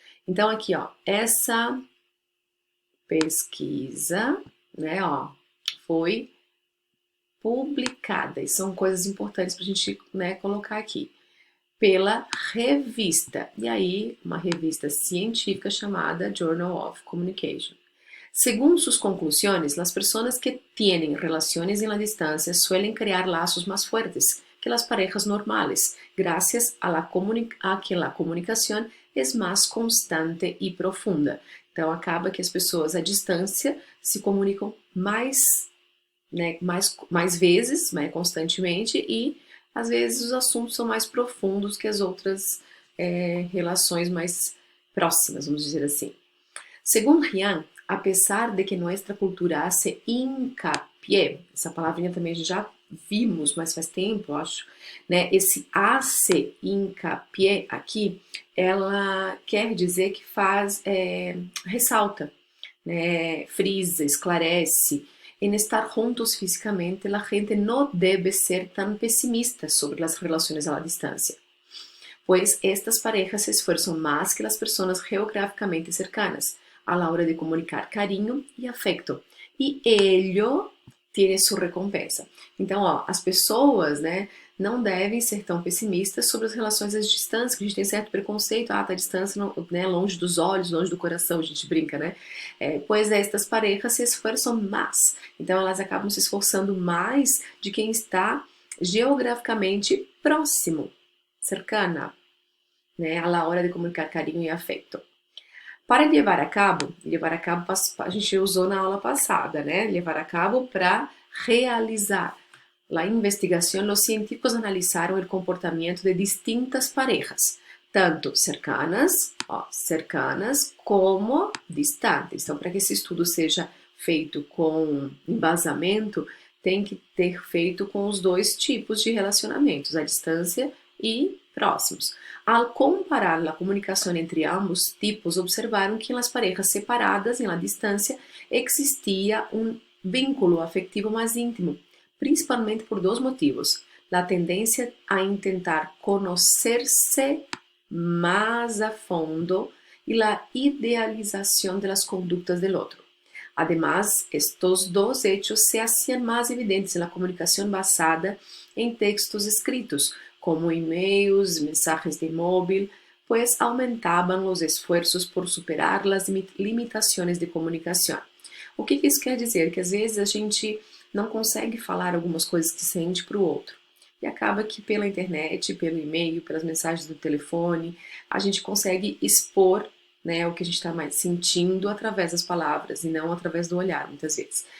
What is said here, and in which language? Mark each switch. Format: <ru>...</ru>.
<pt>Então, aqui, ó, essa pesquisa, né, ó, foi publicada. E são coisas importantes para a gente, né, colocar aqui. Pela revista, e aí uma revista científica chamada Journal of Communication.</pt> <es>Según sus conclusiones, las personas que tienen relaciones en la distancia suelen crear lazos más fuertes que las parejas normales, gracias a que la comunicación es más constante y profunda.</es> <pt>Então, acaba que as pessoas à distância se comunicam mais, né, mais vezes, mais constantemente, e às vezes os assuntos são mais profundos que as outras relações mais próximas, vamos dizer assim. Segundo Rian,</pt> <es>a pesar de que</es> <pt>nossa cultura</pt> <es>hace hincapié,</es> <pt>essa palavrinha também a gente já vimos, mas faz tempo, eu acho, né? Esse</pt> <es>hace hincapié</es> <pt>aqui, ela quer dizer que faz, ressalta, né? Frisa, esclarece.</pt> <es>En estar juntos físicamente, la gente no debe ser tan pesimista sobre las relaciones a la distancia, pues estas parejas se esfuerzan más que las personas geográficamente cercanas a la hora de comunicar cariño e afecto, e ello tiene sua recompensa.</es> <pt>Então, ó, as pessoas, né, não devem ser tão pessimistas sobre as relações à distância, que a gente tem certo preconceito, tá à distância, não, né, longe dos olhos, longe do coração, a gente brinca, né? Pois estas parejas se esforçam mais. Então, elas acabam se esforçando mais de quem está geograficamente próximo, cercana, né,</pt> <es>a la hora de comunicar</es> <pt>carinho e afeto. Para levar a cabo a gente usou na aula passada, né? Levar a cabo para realizar.</pt> <es>La investigación, los científicos analizaron el comportamiento de distintas parejas, tanto cercanas como distantes.</es> <pt>Então, para que esse estudo seja feito com embasamento, tem que ter feito com os dois tipos de relacionamentos, a distância e próximos.</pt> <es>Al comparar la comunicación entre ambos tipos, observaron que en las parejas separadas, en la distancia, existía un vínculo afectivo más íntimo, principalmente por dos motivos: la tendencia a intentar conocerse más a fondo y la idealización de las conductas del otro. Además, estos dos hechos se hacían más evidentes en la comunicación basada en textos escritos, como e-mails, mensajes de móvil, pues aumentaban los esfuerzos por superar las</es> <pt>limitações de comunicação. O que isso quer dizer? Que às vezes a gente não consegue falar algumas coisas que sente para o outro. E acaba que pela internet, pelo e-mail, pelas mensagens do telefone, a gente consegue expor, né, o que a gente está mais sentindo através das palavras e não através do olhar, muitas vezes.</pt>